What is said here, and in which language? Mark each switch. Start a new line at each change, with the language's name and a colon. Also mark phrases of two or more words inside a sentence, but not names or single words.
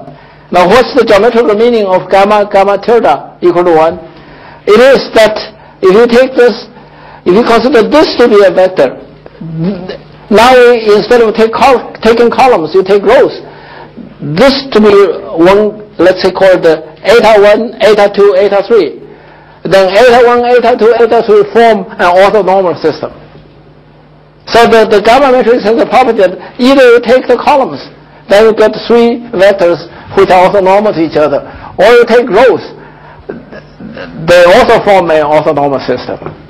English: Now what's the geometrical meaning of gamma tilde equal to 1? It is that if you take this, if you consider this to be a vector, now instead of taking columns, you take rows. This to be one, let's say called eta 1, eta 2, eta 3. Then eta 1, eta 2, eta 3 form an orthonormal system. So the gamma matrix has a property that either you take the columns, then you get three vectors which are orthonormal to each other, or you take rows, they also form an orthonormal system.